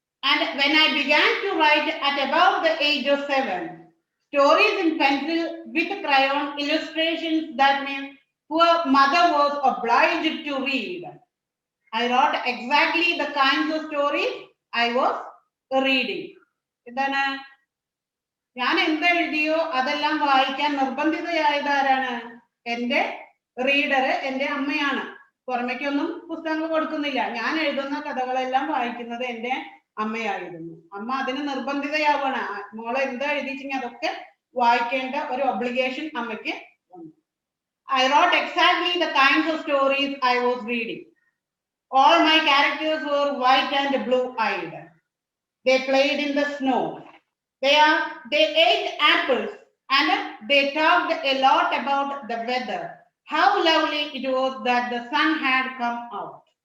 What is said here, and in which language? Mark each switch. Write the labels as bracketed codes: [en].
[en] And when I began to write at about the age of 7, stories in pencil with crayon illustrations that my poor mother was obliged to read, I wrote exactly the kinds of stories I was reading. [ml] എന്താണ്, ഞാൻ എന്തെഴുതിയോ അതെല്ലാം വായിക്കാൻ നിർബന്ധിതയായത് ആരാണ്? എൻ്റെ reader എൻ്റെ അമ്മയാണ്. പുറമേക്കൊന്നും പുസ്തകങ്ങൾ കൊടുക്കുന്നില്ല. ഞാൻ എഴുതുന്ന കഥകളെല്ലാം വായിക്കുന്നത് എൻ്റെ അമ്മയായിരുന്നു. അമ്മ അതിന് നിർബന്ധിതയാവുകയാണ്. മോളെ എന്താ എഴുതിച്ചെങ്കിൽ അതൊക്കെ വായിക്കേണ്ട ഒരു ഒബ്ലിഗേഷൻ അമ്മയ്ക്ക് വന്നു. [en] I wrote exactly the kinds of stories I was reading. All my characters were white and blue-eyed. They played in the snow. They ate apples and they talked a lot about the weather, how lovely it was that the sun had come out.